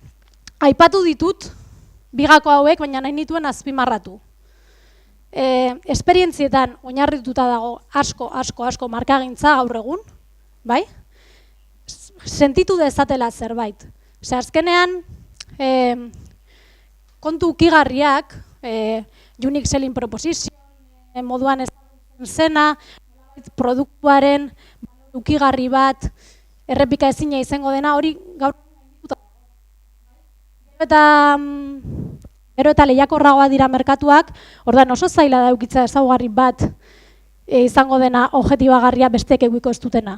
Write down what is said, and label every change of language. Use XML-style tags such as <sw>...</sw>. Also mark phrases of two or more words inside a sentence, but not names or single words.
<eu>Aipatu ditut, bigako hauek, baina nahi nituen azpimarratu. Esperientzietan oinarrituta dago asko markagintza gaur egun, bai? sentitu dezatela zerbait. Ze azkenean, kontu ukigarriak,</eu> <en>unique selling proposition,</en> <eu>moduan ezagutzen zena, produktuaren ukigarri bat, errepika ezina izango dena, hori gaur gero eta lehiakorragoa dira merkatuak, orduan oso zaila da eukitza ezaugarri bat izango dena objektibagarria besteek eguiko ez dutena.</eu>